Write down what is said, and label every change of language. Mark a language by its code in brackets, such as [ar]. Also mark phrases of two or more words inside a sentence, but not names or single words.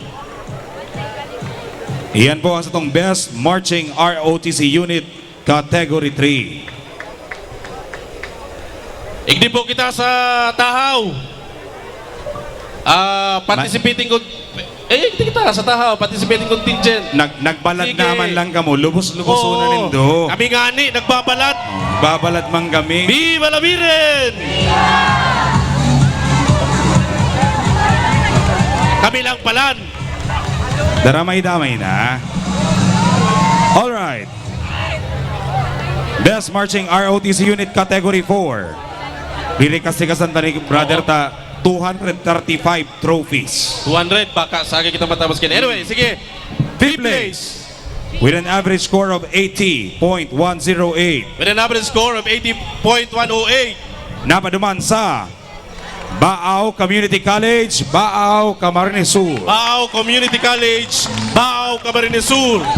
[bik] Iyan po ang itong Best Marching ROTC Unit Category 3. Igdi po kita sa Tahaw. Participating igdi kita sa Tahaw, [en] participating contingent. [bik] Nagbalad Sige. naman lang kamo, lubos-luboso na nindo. Kami ngani, nagbabalat. Babalad man kami. [es] Viva la Virgen! [bik] Kami lang palan. Daramay-damay na. [en] All right. Best Marching ROTC Unit Category 4. [bik] Lilikas-likasan ta ni brother ta 235 trophies. 200, baka sa akin kita matapos kina. Anyway, sige. [en] Fifth place. With an average score of 80.108. With an average score of 80.108. [bik] Napaduman sa Baaw Community College, Baaw, Camarines Sur. Baaw Community College, Baaw, Camarines Sur.